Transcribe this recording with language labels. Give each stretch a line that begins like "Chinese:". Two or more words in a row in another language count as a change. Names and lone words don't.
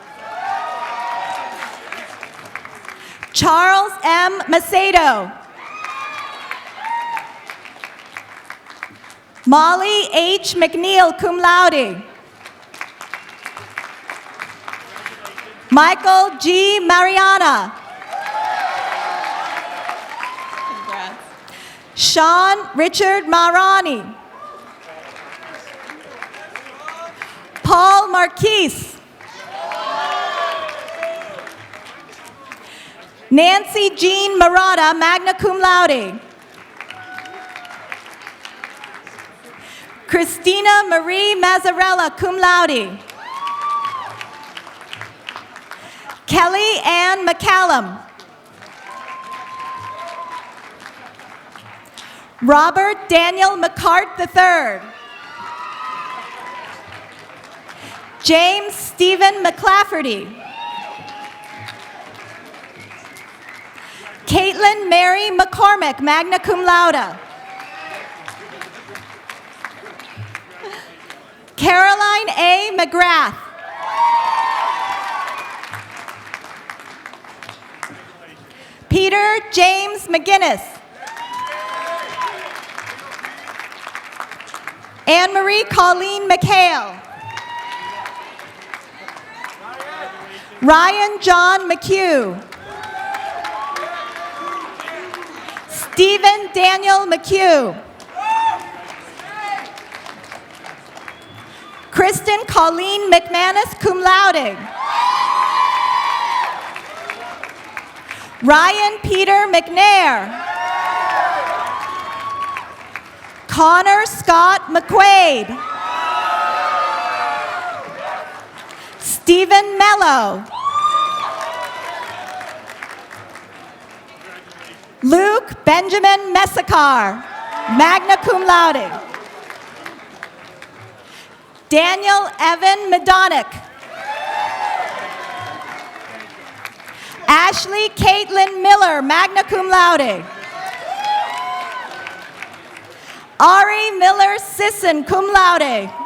English: Charles M. Macedo. Molly H. McNeil,
Latin: cum laude.
English: Michael G. Mariana. Congrats. Sean Richard Marani. Paul Marquise. Nancy Jean Murata,
Latin: magna cum laude.
English: Christina Marie Mazzarella,
Latin: cum laude.
English: Kelly Ann McCallum. Robert Daniel McCart III. James Stephen McClafferty. Caitlin Mary McCormick,
Latin: magna cum laude.
English: Caroline A. McGrath. Peter James McGinnis. Anne-Marie Colleen McHale. Ryan John McHugh. Stephen Daniel McHugh. Kristen Colleen McManus,
Latin: cum laude.
English: Ryan Peter McNair. Connor Scott McQuaid. Stephen Mello. Luke Benjamin Messakar,
Latin: magna cum laude.
English: Daniel Evan Medonic. Ashley Caitlin Miller,
Latin: magna cum laude.
English: Ari Miller Sisson,
Latin: cum laude.